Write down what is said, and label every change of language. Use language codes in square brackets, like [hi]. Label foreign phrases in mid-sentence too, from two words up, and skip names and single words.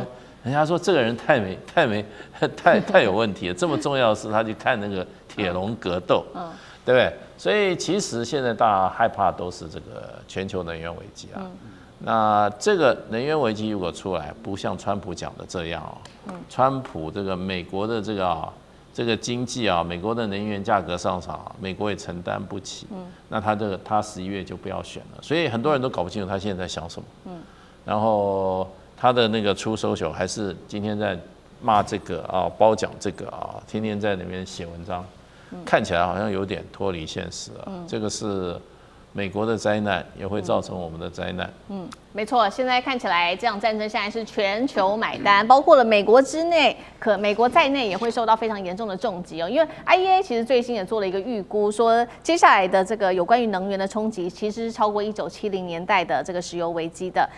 [zh] 人家說這個人太有問題了，這麼重要的事他去看鐵籠格鬥，對不對？所以其實現在大家害怕都是這個全球能源危機啊。那這個能源危機如果出來，不像川普講的這樣哦，川普這個美國的這個經濟啊，美國的能源價格上漲，美國也承擔不起。那他11月就不要選了，所以很多人都搞不清楚他現在在想什麼。然後。他的出手手還是今天在罵這個啊，褒獎這個啊，天天在那邊寫文章，看起來好像有點脫離現實啊。這個是美國的災難，也會造成我們的災難。沒錯，現在看起來這場戰爭現在是全球買單，包括了美國之內，美國在內也會受到非常嚴重的重擊哦。因為 IEA 其實最新也做了一個預估，說接下來的這個有關於能源的衝擊，其實是超過1970年代的這個石油危機的。